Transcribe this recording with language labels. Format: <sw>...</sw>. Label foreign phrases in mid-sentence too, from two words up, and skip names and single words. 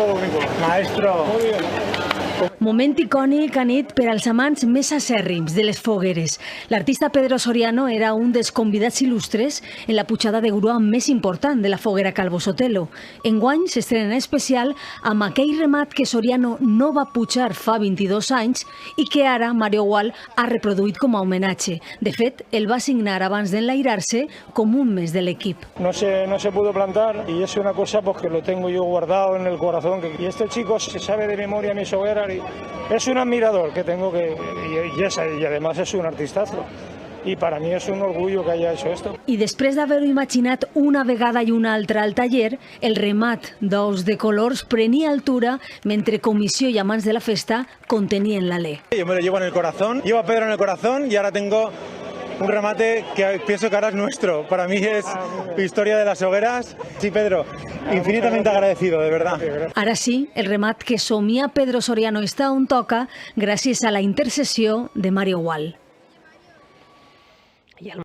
<es>fantástico. Maestro. Muy bien.</es> <ca>Moment icònic a nit per als amants més acèrrims de les fogueres. L'artista Pedro Soriano era un dels convidats il·lustres en la pujada de grua més important de la foguera Calvo Sotelo. Enguany s'estrena en especial amb aquell remat que Soriano no va pujar fa 22 anys i que ara Mario Gual ha reproduït com a homenatge. De fet, el va signar abans d'enlairar-se com un mes de l'equip.</ca> <es>No se pudo plantar y es una cosa pues, que lo tengo yo guardado en el corazón. Y este chico se sabe de memoria mis hogueras y es un admirador que tengo y además es un artistazo.</es> <ca>I per a mi és un orgullo</ca> <es>que haya hecho esto.</es> <ca>I després d'haver-ho imaginat una vegada i una altra al taller, el remat d'ous de colors prenia altura mentre comissió i amants de la festa contenien l'alè.</ca> <es>Yo me lo llevo en el corazón, llevo a Pedro en el corazón y ahora tengo un remate que pienso que ahora es nuestro. Para mí es historia de las hogueras. Sí, Pedro, infinitamente agradecido, de verdad.</es> <ca>Ara sí, el remat que somia Pedro Soriano està on toca gràcies a la intercessió de Mario Gual.</ca>